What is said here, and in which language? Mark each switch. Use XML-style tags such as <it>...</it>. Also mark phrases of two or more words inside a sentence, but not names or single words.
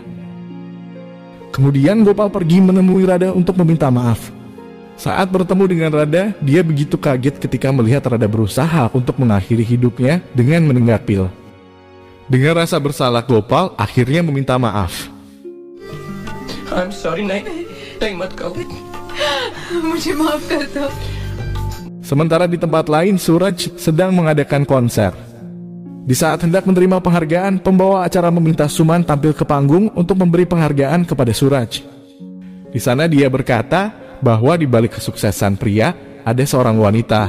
<id>Kemudian Gopal pergi menemui Radha untuk meminta maaf. Saat bertemu dengan Radha, dia begitu kaget ketika melihat Radha berusaha untuk mengakhiri hidupnya dengan menenggak pil. Dengan rasa bersalah Gopal akhirnya meminta maaf.</id> <en>I'm sorry, Naik mat kau.</en> <hi>मुझे माफ कर दो.</hi> <id>Sementara di tempat lain Suraj sedang mengadakan konser. Di saat hendak menerima penghargaan, pembawa acara meminta Suman tampil ke panggung untuk memberi penghargaan kepada Suraj. Di sana dia berkata bahwa di balik kesuksesan pria ada seorang wanita.</id>